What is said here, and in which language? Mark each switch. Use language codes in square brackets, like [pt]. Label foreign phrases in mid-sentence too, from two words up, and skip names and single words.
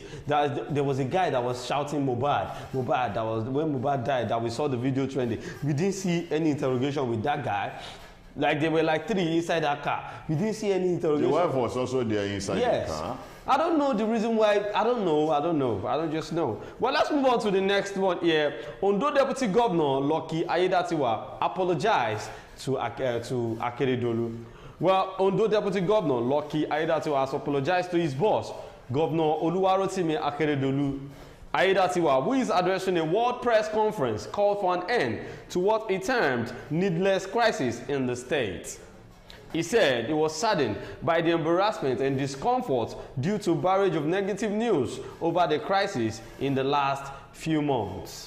[en] There was a guy that was shouting Mohbad. That was when Mohbad died, that we saw the video trending. We didn't see any interrogation with that guy. Like, there were like 3 inside that car. We didn't see any interrogation. The wife was also there inside the car. I don't know the reason why. I don't know. I don't just know. Well, let's move on to the next one here. Ondo Deputy Governor Lucky Aiyedatiwa apologized to Akeredolu. Well, Ondo Deputy Governor Lucky Aiyedatiwa has apologized to his boss, Governor Oluwarotimi Akeredolu. Aiyedatiwa, who is addressing a world press conference, called for an end to what he termed needless crisis in the state. He said he was saddened by the embarrassment and discomfort due to a barrage of negative news over the crisis in the last few months.